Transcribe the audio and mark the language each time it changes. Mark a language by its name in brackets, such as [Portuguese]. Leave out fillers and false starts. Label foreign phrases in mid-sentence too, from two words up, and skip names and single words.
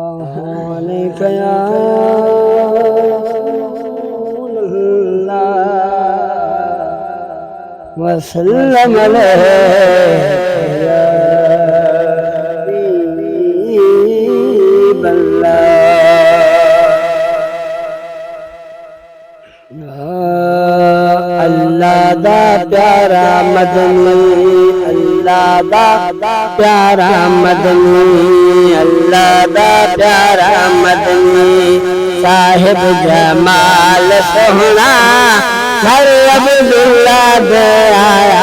[Arabic] عليك يا رسول الله وسلم عليك يا حبيب الله [Punjabi] اللہ دا پیارا مدنی اللہ دا پیارا مدنی اللہ دا پیارا مدنی صاحب جمال سونا گھر عبداللہ دے آیا